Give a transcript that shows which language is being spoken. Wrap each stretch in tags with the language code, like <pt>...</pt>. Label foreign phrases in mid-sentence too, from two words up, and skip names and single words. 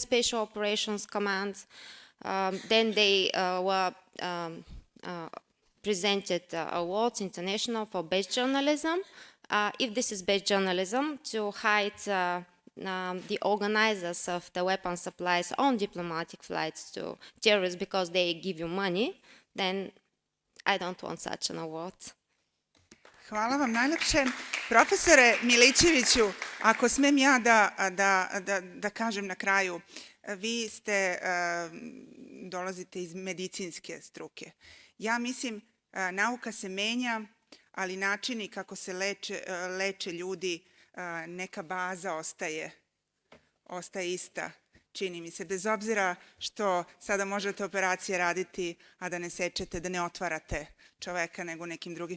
<en>Special Operations Command. Then they were presented awards international for best journalism. If this is best journalism, to hide the organizers of the weapon supplies on diplomatic flights to terrorists because they give you money, then I don't want such an award.</en> <sr>Hvala vam najlepše. Profesore Milićeviću, ako smem ja da kažem na kraju, vi dolazite iz medicinske struke. Ja mislim, nauka se menja, ali načini kako se leče ljudi neka baza ostaje ista, čini mi se, bez obzira što sada možete operacije raditi, a da ne sečete, da ne otvarate čoveka nego nekim drugim.</sr>